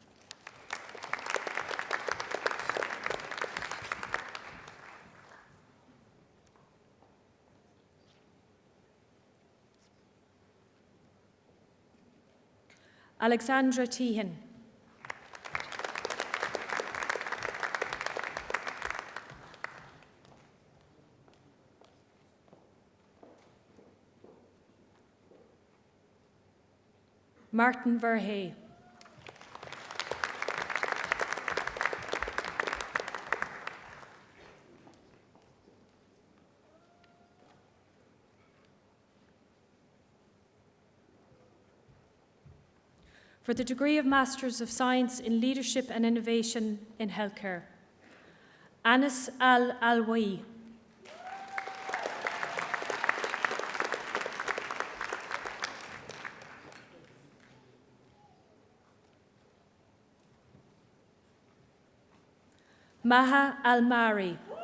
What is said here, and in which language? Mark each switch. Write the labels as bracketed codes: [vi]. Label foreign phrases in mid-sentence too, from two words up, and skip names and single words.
[en] Alexandra Tehan. Martin Verhey. For the degree of Masters of Science in Leadership and Innovation in Healthcare, Anas Al-Alwai. Maha Al-Mari.